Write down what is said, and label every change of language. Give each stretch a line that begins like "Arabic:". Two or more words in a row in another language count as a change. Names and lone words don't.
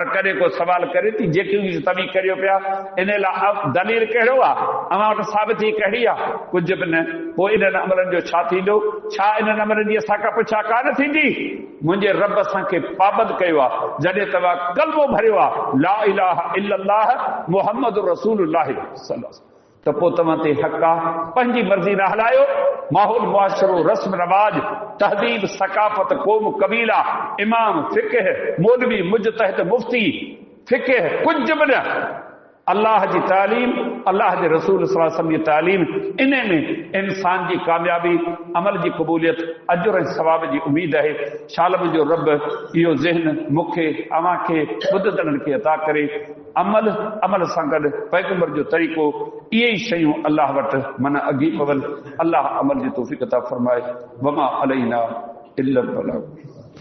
Sindhi: कॾहिं को सवाल करे थी जेकी तव्हीं करियो पिया इन लाइ दलील कहिड़ो आहे अव्हां वटि साबिती कहिड़ी आहे कुझु बि न पोइ इन्हनि अमलनि जो छा थींदो छा इन्हनि अमलनि जी असां खां पुछा कान थींदी मुंहिंजे रब असांखे पाबंद कयो आहे जॾहिं तव्हां कलमो भरियो आहे
Arabic: لا إله إلا الله محمد رسول الله
Sindhi: त पोइ तव्हां ते हक़ आहे पंहिंजी मर्ज़ी न हलायो माहौल मुआशरो रस्म रवाज तहदीब सकाफ़त क़ौम कबीला इमाम फ़िक़ह मौलवी मुजतहिद मुफ्ती फ़िक़ह कुझु बि न अल्लाह जी तालीम अल्लाह जे रसूल
Arabic: صلى الله عليه وسلم
Sindhi: जी तालीम इन में इंसान जी कामयाबी अमल जी क़बूलियत अजुर ऐं सवाब जी उम्मीद आहे शालम जो रब इहो ज़हन मूंखे अव्हां खे ॿुधंदड़नि खे अता करे अमल सां गॾु पैगंबर जो तरीक़ो इहे ई शयूं अल्लाह वटि माना अॻी पवनि अल्लाह अमल जी तौफ़ीक़ अता फ़रमाए
Arabic: وما علينا إلا البلاغ.